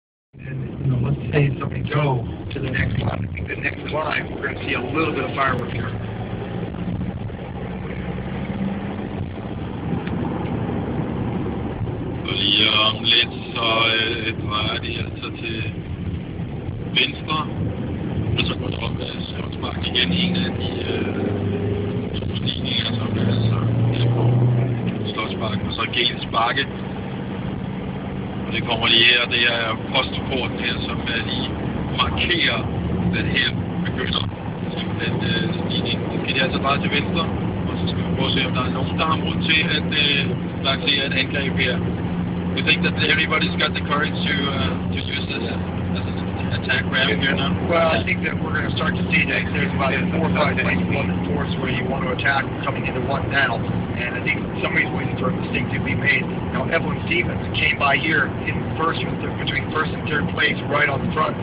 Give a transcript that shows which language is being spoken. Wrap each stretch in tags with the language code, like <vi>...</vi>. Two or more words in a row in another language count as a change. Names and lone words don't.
<en>And let's say somebody go to the next line. I think the next line, we're going to see a little bit of fireworks here.</en> <da>Og lige om lidt, så drejer de altså til venstre, og så går det op ad Slotsbakken igen. En af de to stigninger, som er altså på Slotsbakken, og så Geels Bakke. Og det kommer lige her, det er postporten her, som lige markerer, at her begynder simpelthen stigningen. Så skal de altså dreje til venstre, og så skal vi prøve at se, om der er nogen, der har mod til at lancere et angreb her.</da> <en>You think that everybody's got the courage to use this as an attack ram here now? Well, I think that we're going to start to see that there's about 4 or 5 places on the force where you want to attack coming into one now. And I think some of these wins are a mistake to be made. Now, Evelyn Stevens came by here in first between first and third place right on the front.</en>